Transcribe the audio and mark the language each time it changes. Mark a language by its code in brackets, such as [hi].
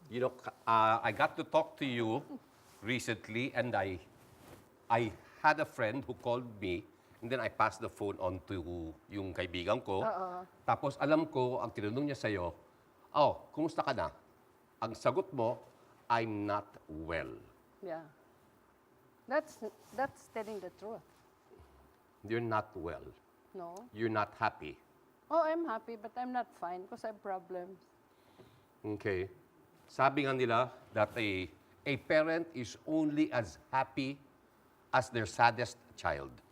[en] You know, I got to talk to you recently, and I had a friend who called me, and then I passed the phone on to [tl] yung kaibigan ko. Tapos alam ko, ang tinanong niya sa'yo, oh, kumusta ka na? Ang sagot mo, [en] I'm not well. Yeah, that's telling the truth. You're not well. No. You're not happy. Oh, I'm happy, but I'm not fine because I have problems. Okay. [tl] Sabi nga nila [en] that a parent is only as happy as their saddest child.